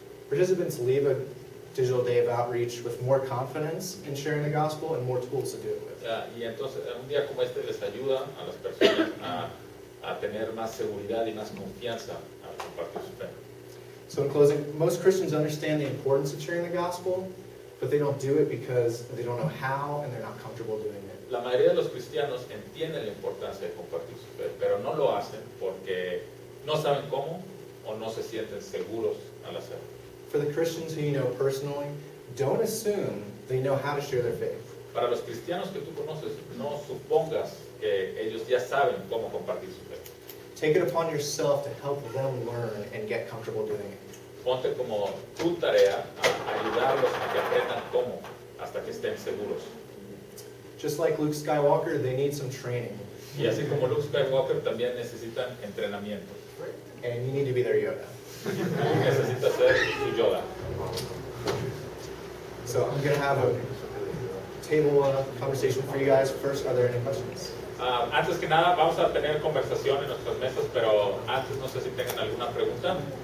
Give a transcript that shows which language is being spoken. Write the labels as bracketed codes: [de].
[en] Participants leave a digital day of outreach with more confidence in sharing the gospel and more tools to do it with. [es] Y entonces un día como este les ayuda a las personas a tener más seguridad y más confianza al compartir su fe. [en] So in closing, most Christians understand the importance of sharing the gospel, but they don't do it because they don't know how and they're not comfortable doing it. [es] La mayoría de los cristianos entienden la importancia de compartir su fe, pero no lo hacen porque no saben cómo o no se sienten seguros al hacerlo. [en] For the Christians who you know personally, don't assume they know how to share their faith. [es] Para los cristianos que tú conoces, no supongas que ellos ya saben cómo compartir su fe. [en] Take it upon yourself to help them learn and get comfortable doing it. [es] Ponte como tu tarea a ayudarlos a que aprendan cómo hasta que estén seguros. [en] Just like Luke Skywalker, they need some training. [es] Y así como Luke Skywalker también necesitan entrenamiento. [en] And you need to be their Yoda. [es] Necesita ser su Yoda. [en] So I'm going to have a table conversation for you guys. First, are there any questions? [es] Antes que nada, vamos a tener conversación en nuestras mesas, pero antes no sé si tengan alguna pregunta.